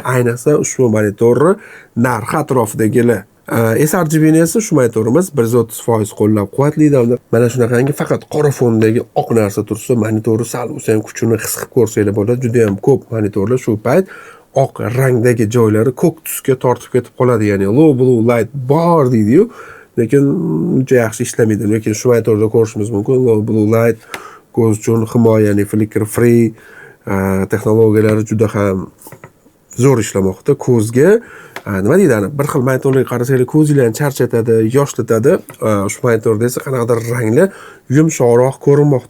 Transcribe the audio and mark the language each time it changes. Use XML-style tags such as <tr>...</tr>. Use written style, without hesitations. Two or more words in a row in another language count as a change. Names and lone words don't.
<uz>Ayniqsa ushbu monitorni narxi atrofidagilar. sRGB'ni esa shu monitorimiz 130% qo'llab-quvvatlaydi. Mana shunaqangi faqat qora fondagi oq narsa tursa, monitorni sal o'sa ham kuchini his qilib ko'rsanglar bo'ladi. Juda ham ko'p monitorlar shu payt oq rangdagi joylari ko'k tusga tortib ketib qoladi. Ya'ni</uz> <en>low blue light</en> <uz>bor deydi-yu, lekin uncha yaxshi ishlamaydi. Lekin shu monitorda ko'rishimiz mumkin.</uz> <en>Low blue light</en> <uz>ko'z uchun himoya, ya'ni</uz> <en>flicker free</en> <uz>texnologiyalari juda ham zo'r ishlamoqda. Ko'zga nima deydi, bir xil monitorlarga qarasanglar ko'zinglarni charchatadi, yoshlatadi. Shu monitorda esa qanaqadir ranglar yumshoqroq ko'rinmoqda.</uz>